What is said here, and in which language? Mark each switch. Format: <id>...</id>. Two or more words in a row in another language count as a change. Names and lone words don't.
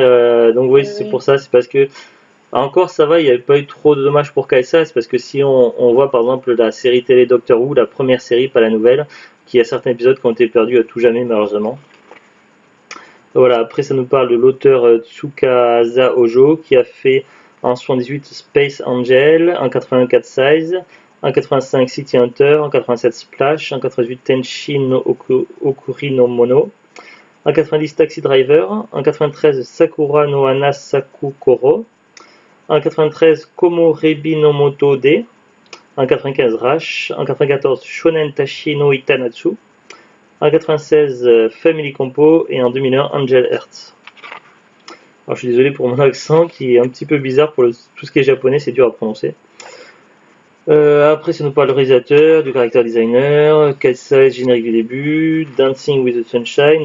<fr>Donc oui, c'est pour ça, c'est parce que encore ça va, il n'y avait pas eu trop de dommages pour Cat Size parce que si on voit par exemple la série télé Doctor Who, la première série, pas la nouvelle, qui a certains épisodes qui ont été perdus à tout jamais malheureusement. Voilà, après ça nous parle de l'auteur Tsukasa Ojo qui a fait en 78 Space Angel, en 81 Cat Size, en 85 City Hunter, en 87 Splash, en 88 Tenshi no Okuri no Mono, en 90 Taxi Driver, en 93 Sakura no Hana Sakukoro, en 93 Komorebi no Moto D, en 95 Rush, en 94 Shonen Tashi no Itanatsu, en 96 Family Compo et en 2001 Angel Hearts. Alors je suis désolé pour mon accent qui est un petit peu bizarre pour tout ce qui est japonais, c'est dur à prononcer. Après, ça nous parle du réalisateur, du</fr> <en>character designer,</en> <fr>Cat Size, générique du début, Dancing with the Sunshine.</fr>